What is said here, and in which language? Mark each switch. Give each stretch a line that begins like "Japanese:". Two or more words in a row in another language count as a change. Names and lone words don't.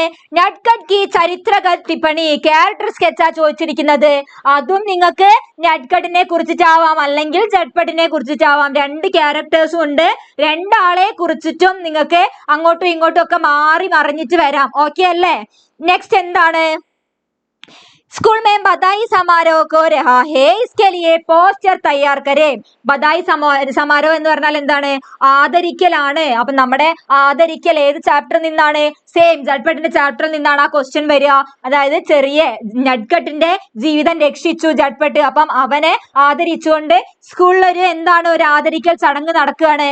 Hindi: नटखट की चरित्रगत टिप्पणी,
English: character sketch
Malayalam: ചോദിച്ചിരിക്കുന്നത്. അതും നിങ്ങൾക്ക് നട്ട്കട്ടിനെ കുറിച്ചിട്ടാവാം, അല്ലെങ്കിൽ ജഡ്പട്ടിനെ കുറിച്ചിട്ടാവാം. രണ്ട് ക്യാരക്ടേഴ്സും ഉണ്ട്. രണ്ടാളെ കുറിച്ചിട്ടും നിങ്ങൾക്ക് അങ്ങോട്ടും ഇങ്ങോട്ടും ഒക്കെ മാറി മറിഞ്ഞിട്ട് വരാം. ഓക്കെ അല്ലേ? നെക്സ്റ്റ് എന്താണ്?
Hindi: स्कूल में बधाई समारोह को रहा है, इसके लिए पोस्टर तैयार करे. बधाई समारोह
Malayalam: എന്ന് പറഞ്ഞാൽ എന്താണ്? ആദരിക്കലാണ്. അപ്പൊ നമ്മുടെ ആദരിക്കൽ ഏത് ചാപ്റ്ററിൽ നിന്നാണ്? സെയിം ജഡ്പട്ടിന്റെ ചാപ്റ്ററിൽ നിന്നാണ് ആ ക്വസ്റ്റ്യൻ വരിക. അതായത് ചെറിയ നട്ട്കട്ടിന്റെ ജീവിതം രക്ഷിച്ചു ജഡ്പട്ട്. അപ്പം അവനെ ആദരിച്ചുകൊണ്ട് സ്കൂളിൽ ഒരു ആദരിക്കൽ ചടങ്ങ് നടക്കുകയാണ്.